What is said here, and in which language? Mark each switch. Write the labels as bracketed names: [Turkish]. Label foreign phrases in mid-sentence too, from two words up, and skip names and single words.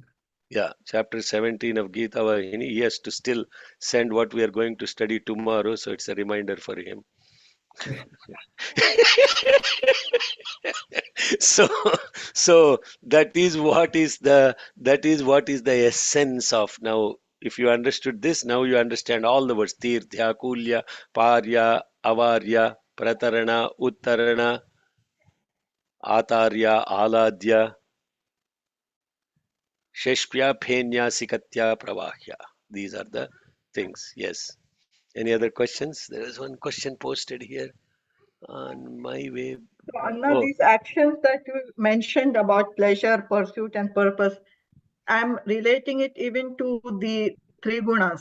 [English] Yeah, chapter 17 of Gita Vahini. He has to still send what we are going to study tomorrow, so it's a reminder for him. so so that is what is the essence of. Now if you understood this, now you understand all the words: [Sanskrit] तीर्थ्य कूल्य पार्य अवार्य प्रतरण उत्तरण आतार्य आलाद्य शष्प्य फेन्य सिकत्य प्रवाह्य. [English] These are the things. Yes. Any other questions? There is one question posted here on my way. So, Anna, Oh, these actions that you mentioned about pleasure, pursuit, and purpose, I'm relating it even to the three gunas.